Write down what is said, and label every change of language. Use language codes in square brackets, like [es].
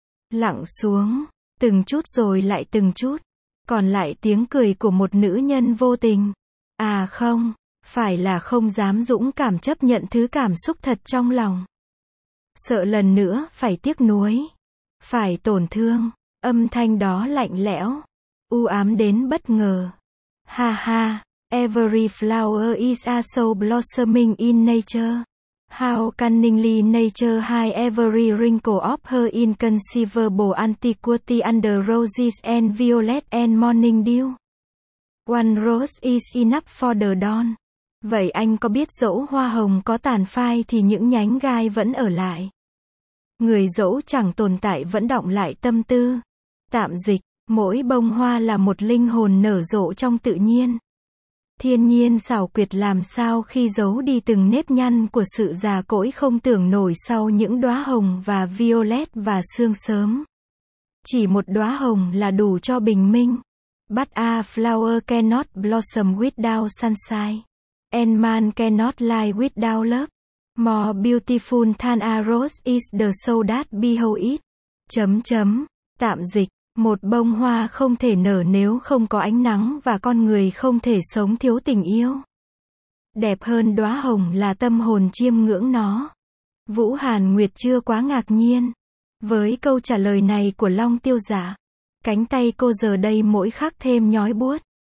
[vi] Lặng xuống, từng chút rồi lại từng chút. Còn lại tiếng cười của một nữ nhân vô tình. À không, phải là không dám dũng cảm chấp nhận thứ cảm xúc thật trong lòng. Sợ lần nữa phải tiếc nuối, phải tổn thương. Âm thanh đó lạnh lẽo, u ám đến bất ngờ. [en] Ha ha, every flower is a soul blossoming in nature. How cunningly nature hide every wrinkle of her inconceivable antiquity under roses and violet and morning dew. One rose is enough for the dawn. [vi] Vậy anh có biết dẫu hoa hồng có tàn phai thì những nhánh gai vẫn ở lại. Người dẫu chẳng tồn tại vẫn đọng lại tâm tư. Tạm dịch, mỗi bông hoa là một linh hồn nở rộ trong tự nhiên. Thiên nhiên xảo quyệt làm sao khi giấu đi từng nếp nhăn của sự già cỗi không tưởng nổi sau những đóa hồng và violet và sương sớm. Chỉ một đóa hồng là đủ cho bình minh. [en] But a flower cannot blossom without sunshine. And man cannot lie without love. More beautiful than a rose is the soul that behold it. [vi] Chấm chấm. Tạm dịch. Một bông hoa không thể nở nếu không có ánh nắng và con người không thể sống thiếu tình yêu. Đẹp hơn đóa hồng là tâm hồn chiêm ngưỡng nó. Vũ Hàn Nguyệt chưa quá ngạc nhiên. Với câu trả lời này của Long Tiêu Giả, cánh tay cô giờ đây mỗi khắc thêm nhói buốt.